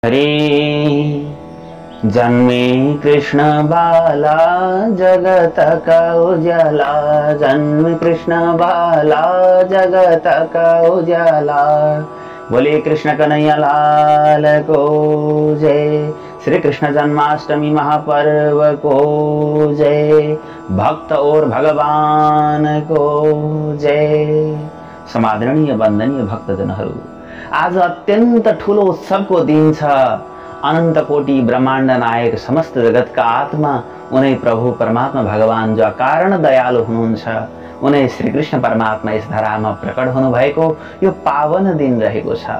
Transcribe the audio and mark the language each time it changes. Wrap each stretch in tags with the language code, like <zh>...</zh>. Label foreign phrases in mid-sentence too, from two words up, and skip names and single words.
<hi>हरे जन्मे कृष्ण बाला जगत का उजाला, जन्मे कृष्ण बाला जगत का उजाला। बोले कृष्ण कन्हैया लाल को जय। श्री कृष्ण जन्माष्टमी महापर्व को जय। भक्त और भगवान को जय।</hi> <ne>समादरणीय वन्दनीय भक्तजनहरू, आज अत्यन्त ठूलो उत्सवको दिन छ। अनन्त कोटि ब्रह्माण्ड नायक समस्त जगतका आत्मा उनै प्रभु परमात्मा भगवान जो कारण दयालु हुनुहुन्छ, उनै श्री कृष्ण परमात्मा यस धरामा प्रकट हुनुभएको यो पावन दिन रहेको छ।</ne>